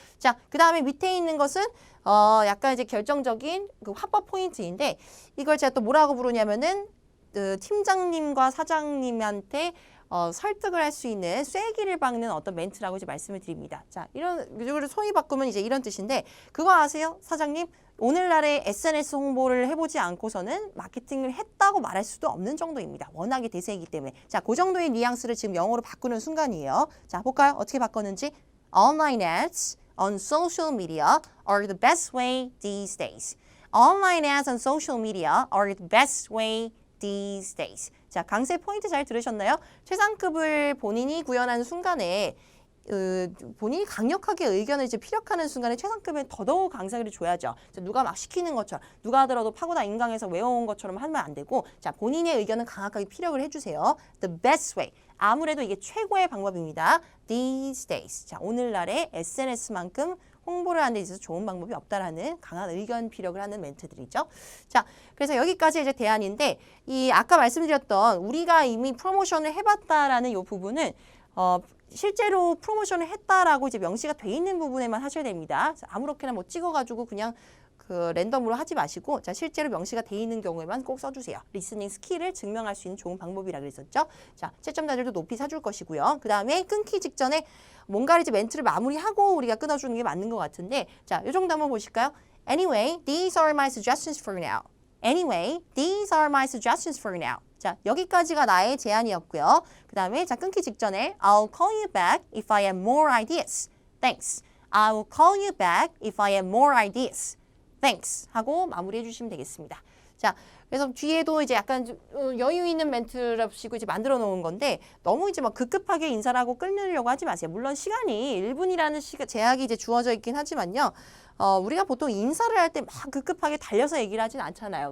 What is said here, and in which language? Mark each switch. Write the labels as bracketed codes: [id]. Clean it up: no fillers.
[ko] 자, 그 다음에 밑에 있는 것은 약간 이제 결정적인 그 화법 포인트인데 이걸 제가 또 뭐라고 부르냐면은 그 팀장님과 사장님한테 설득을 할 수 있는 쐐기를 박는 어떤 멘트라고 이제 말씀을 드립니다. 자, 이걸 소위 바꾸면 이제 이런 뜻인데 그거 아세요? 사장님, 오늘날의 SNS 홍보를 해보지 않고서는 마케팅을 했다고 말할 수도 없는 정도입니다. 워낙에 대세이기 때문에. 자, 그 정도의 뉘앙스를 지금 영어로 바꾸는 순간이에요. 자, 볼까요? 어떻게 바꿨는지. [en] Online ads on social media are the best way these days. Online ads on social media are the best way these days. [ko] 자, 강세 포인트 잘 들으셨나요? 최상급을 본인이 구현하는 순간에 본인이 강력하게 의견을 이제 피력하는 순간에 최상급에 더더욱 강세를 줘야죠. 누가 막 시키는 것처럼 누가 하더라도 파고다 인강에서 외워온 것처럼 하면 안 되고 자 본인의 의견은 강하게 피력을 해주세요. [en] The best way. [ko] 아무래도 이게 최고의 방법입니다. [en] These days. [ko] 자 오늘날의 SNS만큼 홍보를 하는 데 있어서 좋은 방법이 없다라는 강한 의견 피력을 하는 멘트들이죠. 자, 그래서 여기까지 이제 대안인데 이 아까 말씀드렸던 우리가 이미 프로모션을 해봤다라는 이 부분은 실제로 프로모션을 했다라고 이제 명시가 돼 있는 부분에만 하셔야 됩니다. 아무렇게나 뭐 찍어가지고 그냥 그 랜덤으로 하지 마시고 자 실제로 명시가 돼 있는 경우에만 꼭 써주세요. 리스닝 스킬을 증명할 수 있는 좋은 방법이라 그랬었죠. 자 채점자들도 높이 사줄 것이고요. 그 다음에 끊기 직전에 뭔가를 이제 멘트를 마무리하고 우리가 끊어주는 게 맞는 것 같은데 자 이 정도 한번 보실까요? [en] Anyway, these are my suggestions for now. Anyway, these are my suggestions for now. [ko] 자 여기까지가 나의 제안이었고요. 그 다음에 자 끊기 직전에 [en] I'll call you back if I have more ideas. Thanks. I will call you back if I have more ideas. [ko] Thanks 하고 마무리해 주시면 되겠습니다. 자, 그래서 뒤에도 이제 약간 여유 있는 멘트랍시고 이제 만들어 놓은 건데 너무 이제 막 급급하게 인사를 하고 끊으려고 하지 마세요. 물론 시간이 1분이라는 제약이 이제 주어져 있긴 하지만요. 우리가 보통 인사를 할 때 막 급급하게 달려서 얘기를 하진 않잖아요.